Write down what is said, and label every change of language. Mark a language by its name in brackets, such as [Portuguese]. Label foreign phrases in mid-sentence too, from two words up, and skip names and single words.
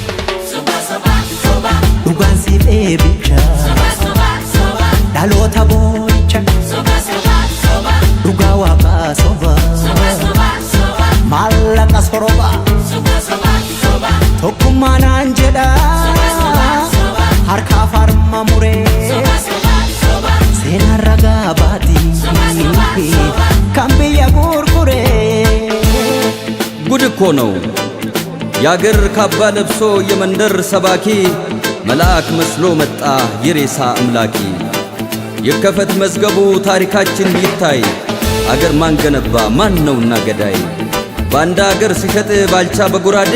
[Oromo] Dhugaan siif eebicha dhaloota boo'icha dhugaa waaqaa soba maallaqa soroba tokkummaa naan jedha harka farma muree seenaa ragaa baati kan biyya gurguree [Amharic] ጉድ እኮ ነው ያገር ካባ ለብሶ የመንደር ሰባኪ መልአክ መስሎ መጣ የሬሳ አምላኪ የከፈት መዝገቡ ታሪካችን ይታይ አገር ማን ገነባ ማን ነውና ገዳይ ባንዳ አገር ሲሸጥ ባልቻ በጉራዴ